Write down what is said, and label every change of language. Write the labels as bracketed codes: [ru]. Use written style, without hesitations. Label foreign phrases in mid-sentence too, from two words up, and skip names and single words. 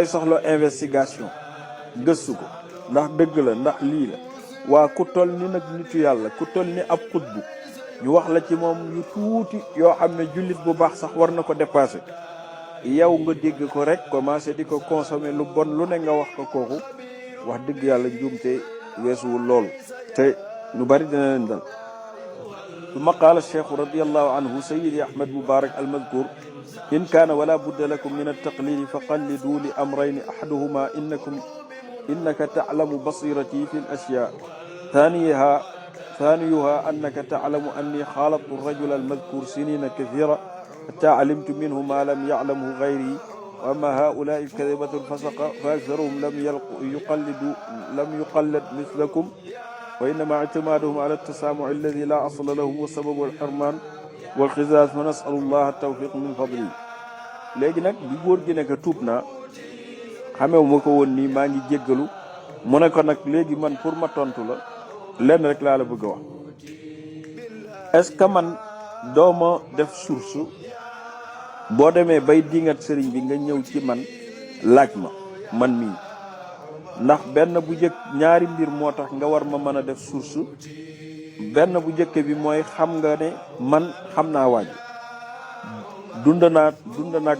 [wo] soxla investigation gëstu ko ndax dëgg la ndax lii la waa ku toll ni nag nitu yàlla ku toll ni ab xutbu ñu wax la ci moom yu tuuti yoo xam ne jullit bu baax sax war na ko dépasser yow nga dégg ko rek commencé di ko consommer lu bon lu ne nga wax ko kooku wax dëgg yàlla njuumte weesuwul loolu te ñu bari dina leen dal. [ar] ثم قال الشيخ رضي الله عنه سيدي أحمد مبارك المذكور إن كان ولا بد لكم من التقليد فقلدوا لأمرين أحدهما إنك تعلم بصيرتي في الأشياء ثانيها أنك تعلم أني خالطت الرجل المذكور سنين كثيرة حتى علمت منه ما لم يعلمه غيري وأما هؤلاء الكذبة الفسقة فأكثرهم لم يقلد مثلكم وإنما اعتمادهم على التسامع الذي لا أصل له وسبب الحرمان والخزاز فنسأل الله التوفيق من فضله. [wo] léegi nag bi góor gi nekk tuub naa xamewu ma ko woon nii maa ngi jéggalu mu ne ko nag léegi man pour ma tontu la lenn rek laa la bëgg a wax [fr] est-ce que [wo] man dooma def source boo demee bay dingat sëriñ bi nga ñëw ci man laaj ma man mii ndax benn bu njëkk ñaari mbir moo tax nga war ma mën a def source benn bu njëkk bi mooy xam nga ne man xam naa waaj dund naag